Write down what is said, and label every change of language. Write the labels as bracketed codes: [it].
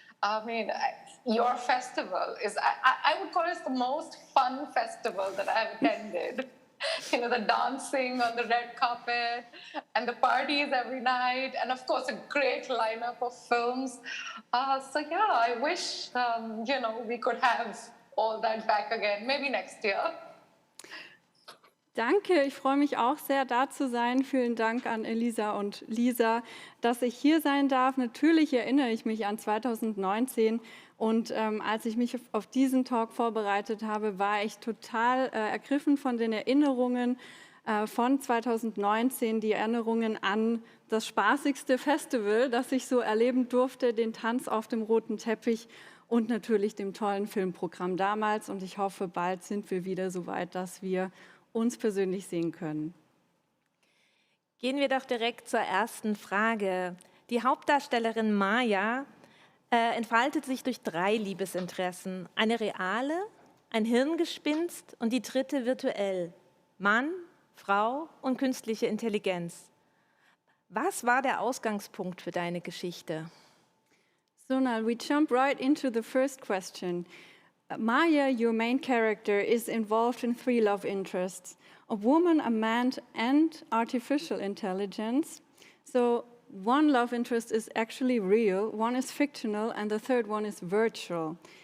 [en] I mean, your festival is, I would call it the most fun festival that I've attended. the dancing on the red carpet and the parties every night, and of course, a great lineup of films. So yeah, I wish, we could have all that back again, maybe next year. [de] Danke, ich freue mich auch sehr, da zu sein. Vielen Dank an Elisa und Lisa, dass ich hier sein darf. Natürlich erinnere ich mich an 2019 und als ich mich auf diesen Talk vorbereitet habe, war ich total ergriffen von den Erinnerungen von 2019, die Erinnerungen an das spaßigste Festival, das ich so erleben durfte, den Tanz auf dem roten Teppich und natürlich dem tollen Filmprogramm damals. Und ich hoffe, bald sind wir wieder so weit, dass wir uns persönlich sehen können. Gehen wir doch direkt zur ersten Frage. Die Hauptdarstellerin Maya entfaltet sich durch 3 Liebesinteressen. Eine reale, ein Hirngespinst und die dritte virtuell. Mann, Frau und künstliche Intelligenz. Was war der Ausgangspunkt für deine Geschichte? [en] So now we jump right into the first question. Maya, your main character, is involved in 3 love interests: a woman, a man, and artificial intelligence. So one love interest is actually real, one is fictional, and the third one is virtual.